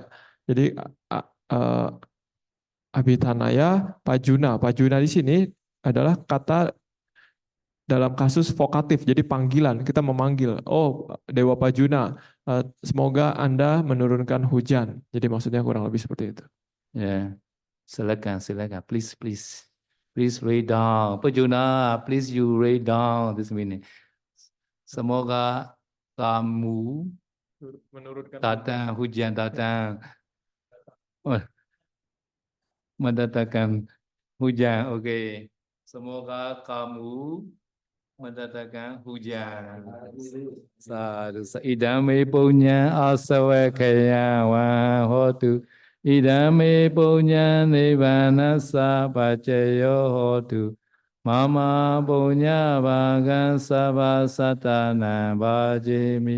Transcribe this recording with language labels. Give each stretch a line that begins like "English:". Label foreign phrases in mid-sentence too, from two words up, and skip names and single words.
Pali: Jadi Abhitanaya Pajuna.
Indonesian: Pajuna di sini adalah kata dalam kasus vokatif, jadi panggilan. Kita memanggil, oh Dewa Pajuna, semoga Anda menurunkan hujan. Jadi maksudnya kurang lebih seperti itu. Yeah. Silakan.
English: Please read down. Pejuna, please you read down this meaning.
Indonesian: Semoga kamu Menurunkan datang, hujan datang. Oh, mendatangkan hujan. Oke. Semoga kamu mendatangkan hujan.
Pali: Sadu. Idame punya asawakaya wa hotu. Idame punya nibbana sapacayo hotu. Mama punya bagan sabasatana bajimi.